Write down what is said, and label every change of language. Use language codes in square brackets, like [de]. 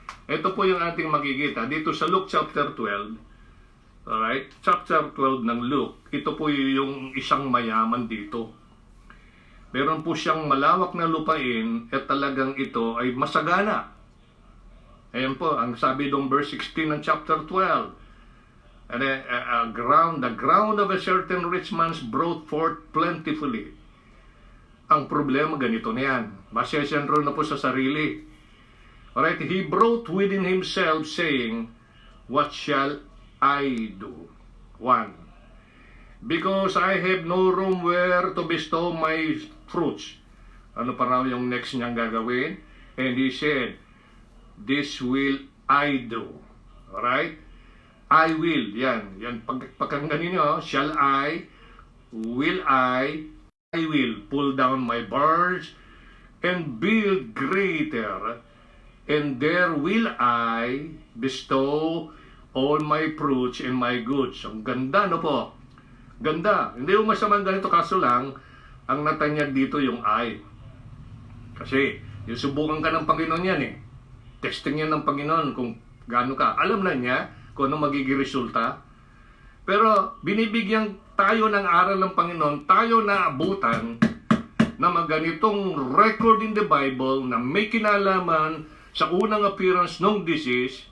[tl] Ito po yung ating makikita. Dito sa Luke chapter 12. Alright? Chapter 12 ng Luke. Ito po yung isang mayaman dito. Meron po siyang malawak na lupain at talagang ito ay masagana. Ayan po, ang sabi doon verse 16 ng chapter 12. [en] And the ground of a certain rich man's brought forth plentifully. [tl] Ang problema, ganito na yan. Masesentro na po sa sarili. [en] Alright, he brought within himself saying, what shall I do? 1. Because I have no room where to bestow my fruits. [tl] Ano pa raw yung next niyang gagawin? [en] And he said, this will I do. Alright? I will, yan pagkanggan ninyo, shall I, will I will pull down my barns and build greater, and there will I bestow all my fruits and my goods. [tl] Ang ganda, no po? Ganda. Hindi mo masamang ganito, kaso lang, ang natanyag dito yung I. Kasi, yung subukan ka ng Panginoon yan eh. Testing yan ng Panginoon kung gaano ka. Alam na niya kung ano magiging resulta. Pero binibigyan tayo ng aral ng Panginoon, tayo na abutan na maganitong record in the Bible na may kinalaman sa unang appearance ng disease.